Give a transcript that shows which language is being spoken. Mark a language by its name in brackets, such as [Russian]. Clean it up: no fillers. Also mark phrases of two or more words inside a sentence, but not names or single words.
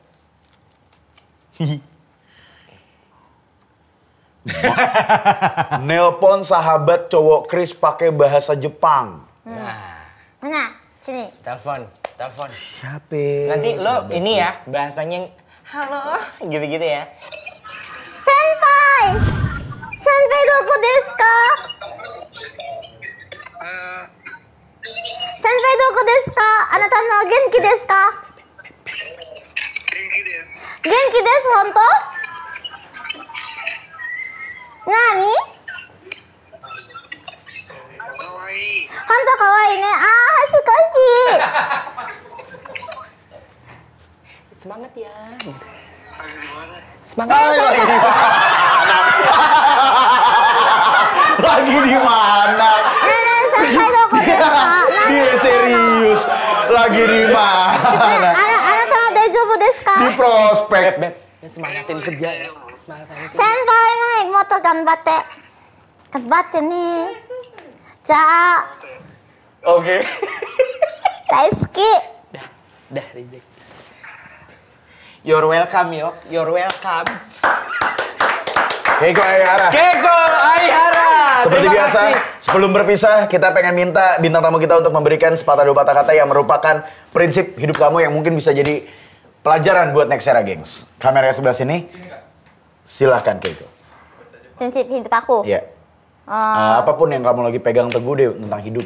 [Indonesian] Nelpon sahabat cowok Chris pakai bahasa Jepang. Mana? Sini. Telepon. Siapa? Nanti lo ini ya bahasanya halo gitu-gitu ya. Senpai! [Japanese] 先輩どこですか？先輩どこですか? あなたの元気ですか？元気です、ほんと? 何？ほんとかわいいね. Hasukashi. [Indonesian] Semangat ya. Semangat. Lagi di mana? Nenek, [Japanese] 先輩どこですか? Nani? [Indonesian] Iya serius. Lagi di mana? [Japanese] あなたの大丈夫ですか? [Indonesian] Di prospek. Beb, semangatin kerja. Semangatin kerja. [Japanese] 先輩ね、もっと頑張って。頑張ってね。じゃあ、 [Indonesian] Oke. [Japanese] 大好き。 [Indonesian] Dah reject. [English] You're welcome, Yok. You're welcome. [Indonesian] Keiko Aihara. Keiko Aihara. Seperti Terima biasa, kasih. sebelum berpisah, kita pengen minta bintang tamu kita untuk memberikan sepatah dua patah kata yang merupakan prinsip hidup kamu yang mungkin bisa jadi pelajaran buat [English] next era, [Indonesian] gengs. Kameranya sebelah sini. Silahkan, Keiko. Prinsip hidup aku. Iya. Apapun yang kamu lagi pegang teguh deh tentang hidup.